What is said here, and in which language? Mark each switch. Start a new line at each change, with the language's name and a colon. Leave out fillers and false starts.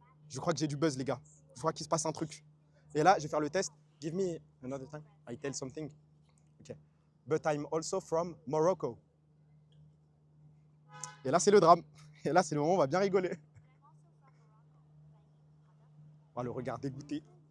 French: Je crois que j'ai du buzz, les gars. Je crois qu'il se passe un truc. Et là, je vais faire le test.
English: Give me another time. I tell something. Ok. But I'm also from Morocco.
French: Et là, c'est le drame. Et là, c'est le moment où on va bien rigoler. On va le regarder goûter.